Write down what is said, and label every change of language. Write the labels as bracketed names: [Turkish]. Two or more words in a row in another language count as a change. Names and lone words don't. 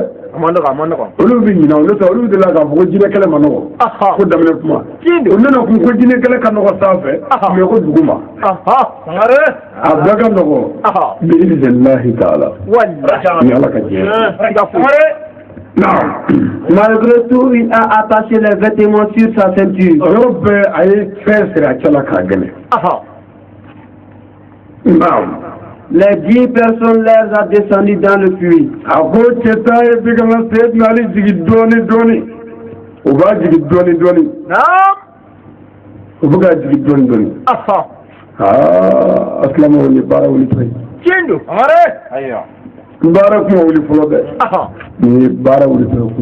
[Bambara] a ma nɔgɔn olu bɛ ɲinɛ olu tɛ olu de la k'a fɔ ko jinɛ kɛlɛ ma nɔgɔ ko daminɛ kuma o nana kun ko jinɛ kɛlɛ ka nɔgɔ sanfɛ mais ko duguma a bɛɛ ka nɔgɔ [Arabic] بإذن الله تعالى [Bambara] ni ala ka diɲɛ. [French] Malgré tout, il a attaché les vêtements sur sa ceinture. [Bambara] Yɔrɔ bɛɛ a ye fɛn siri a cɛ la k'a gɛlɛn. [French] Les 10 personnes les a descendues dans le puits. [Bambara] A ko cɛ ta ye bi kana Seydina Ali jigin dɔɔni o b'a jigin dɔɔni o bɛ ka jigin dɔɔni asilamɛw ye baara wuli to ye. tiɲɛ don ayiwa. baara kuma wuli fɔlɔ dɛ ni ye baara wuli to ye.